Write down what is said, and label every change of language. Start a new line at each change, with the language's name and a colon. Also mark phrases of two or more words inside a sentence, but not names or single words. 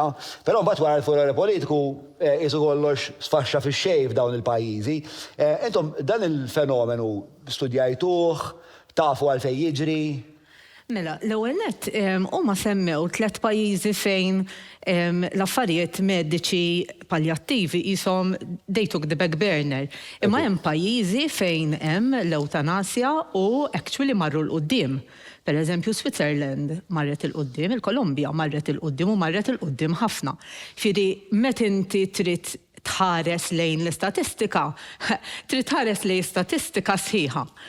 Maltese: Però mbagħad wara l-furore politiku qisu kollox sfaxxa fix-xejn f'dawn il-pajjiżi. Intom dan il-fenomenu studjajtuh, tafu għalfejn jiġri? Mela, l-ewwel nett huma semmew 3 pajjiżi fejn l-affarijiet mediċi paljattivi qishom
English: they took the back burner.
Maltese: Imma hemm pajjiżi fejn hemm l-Ewtanazja u actually marru l-qudiem. Pereżempju Switzerland marret il-qudiem, il-Kolumbja marret il-qudiem u marret il-qudiem ħafna. Fieri meta inti trid tħares lejn l-istatistika, trid tħares lejn statistika sħiħa.